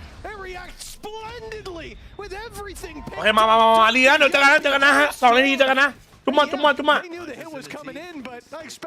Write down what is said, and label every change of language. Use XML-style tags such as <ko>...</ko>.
<en>They react splendidly with everything.</en> <th>โอเคมารีนะเดี๋ยวเจอกันนะฮะ2 นาทีเจอกันนะจุ๊บมา</th> <en>They knew the hit was coming in, but I expect</en>